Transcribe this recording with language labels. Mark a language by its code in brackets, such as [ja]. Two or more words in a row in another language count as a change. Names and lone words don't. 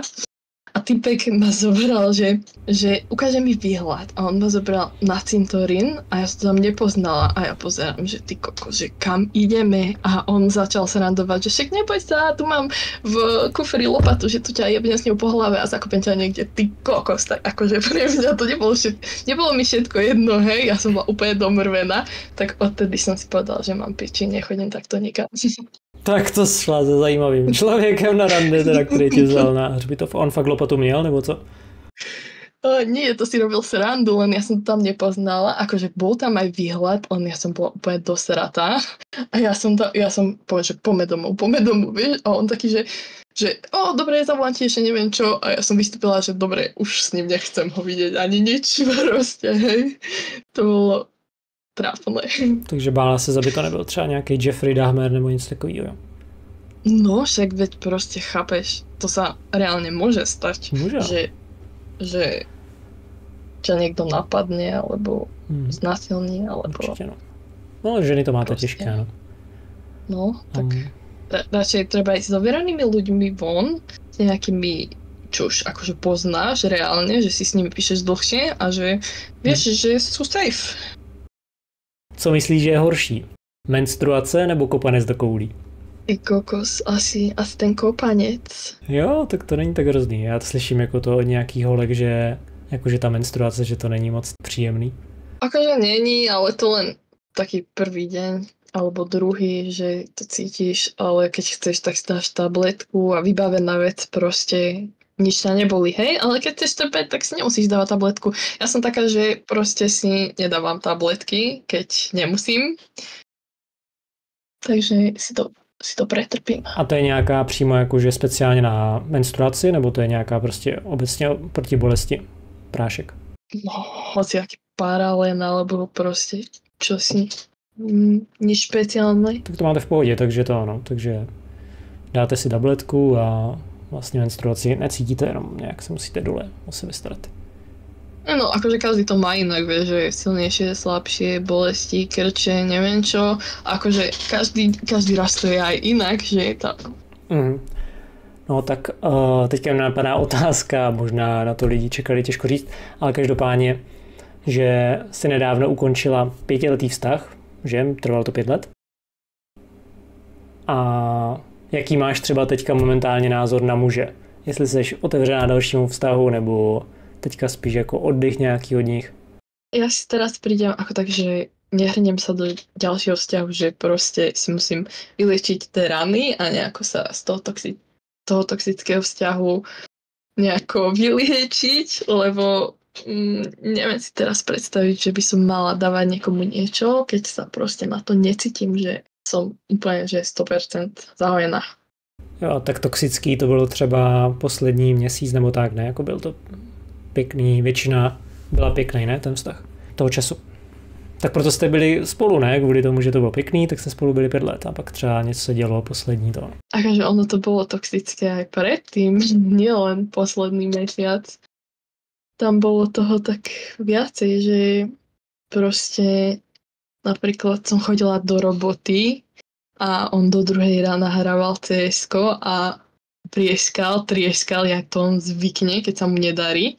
[sk] A typek ma zobral, že ukáže mi výhľad a on ma zobral na cintorín a ja som to tam nepoznala a ja pozerám, že ty kokos, že kam ideme a on začal sa randovať, že však neboj sa, tu mám v kufri lopatu, že tu ťa jebne s ňou po hlave a zakopem ťa niekde, ty kokos, tak akože pre mňa to nebolo mi všetko jedno, hej, ja som bola úplne domrvená, tak odtedy som si povedala, že mám piči, nechodím takto nikam. [cs] Tak to šla se zajímavým člověkem na rande, teda, který tě vzal na hřbitov. On fakt lopatu měl, nebo co? [sk] Nie, to si robil srandu, len ja som to tam nepoznala. Akože bol tam aj výhľad, len ja som bola úplne dosratá. A ja som povedal, že poďme domov, vieš? A on taký, že dobre, zavolám ti ešte neviem čo. A ja som vystúpila, že dobre, už s ním nechcem ho vidieť ani nič, proste, hej. To bolo trápné. [cs] Takže bála se, aby to nebyl třeba nějaký Jeffrey Dahmer nebo něco takového. [sk] No, však veď proste chápeš, to sa reálne môže stať, že ťa niekto napadne, alebo znásilní, alebo... [cs] Určitě, no. No, ženy to máte těžké, no. [sk] No, tak radšej treba ísť s overenými ľuďmi von, s nejakými, čo už akože poznáš reálne, že si s nimi píšeš dlhšie a že vieš, že sú safe. [cs] Co myslíš, že je horší? Menstruace nebo kopanec do koulí? [sk] Ty kokos, asi ten kopanec. [cs] Jo, tak to není tak hrozný. Já to slyším jako to od nějakých holek, že jakože ta menstruace, že to není moc příjemný. [sk] Akože není, ale to len taký prvý deň alebo druhý, že to cítiš, ale keď chceš, tak si dáš tabletku a vybavená vec proste nič ťa neboli, hej, ale keď chceš trpeť, tak si nemusíš dávať tabletku. Ja som taká, že proste si nedávam tabletky, keď nemusím. Takže si to pretrpím. [cs] A to je nějaká přímo jakože speciálně na menstruaci, nebo to je nějaká prostě obecně proti bolesti prášek? [sk] No, hociaký paralen, alebo proste čosi nič špeciálne. [cs] Tak to máte v pohodě, takže to ano, takže dáte si tabletku a vlastně menstruaci necítíte, jenom nějak se musíte dole o sebe starat. [sk] No, akože každý to má inak, vieš, že silnejšie, slabšie, bolesti, krče, neviem čo. Akože každý raz to je aj inak, že je to... [cs] No tak teďka mi napadá otázka, možná na to lidi čekali, těžko říct, ale každopádně, že si nedávno ukončila 5letý vztah, že? Trvalo to 5 let. A jaký máš třeba teďka momentálně názor na muže? Jestli jsi otevřená dalšímu vztahu, nebo teďka spíš jako oddych nějaký od nich? [sk] Ja si teraz prídem ako tak, že nehrnem sa do ďalšieho vzťahu, že proste si musím vyliečiť tie rany a nejako sa z toho toxického vzťahu nejako vyliečiť, lebo neviem si teraz predstaviť, že by som mala dávať niekomu niečo, keď sa proste na to necítim, že som úplne že 100% zahojená. [cs] Jo, tak toxický to bylo třeba poslední měsíc nebo tak, ne? Jako byl to pěkný, většina byla pěkný, ne? Ten vztah toho času. Tak proto jste byli spolu, ne? Kvůli tomu, že to bylo pěkný, tak jste spolu byli 5 let a pak třeba něco se dělo poslední to. [sk] Akože ono to bolo toxické aj predtým, nielen posledný mesiac. Tam bolo toho tak viacej, že proste napríklad som chodila do roboty a on do 2 rána hrával CS-ko a trieskal, jak to on zvykne, keď sa mu nedarí.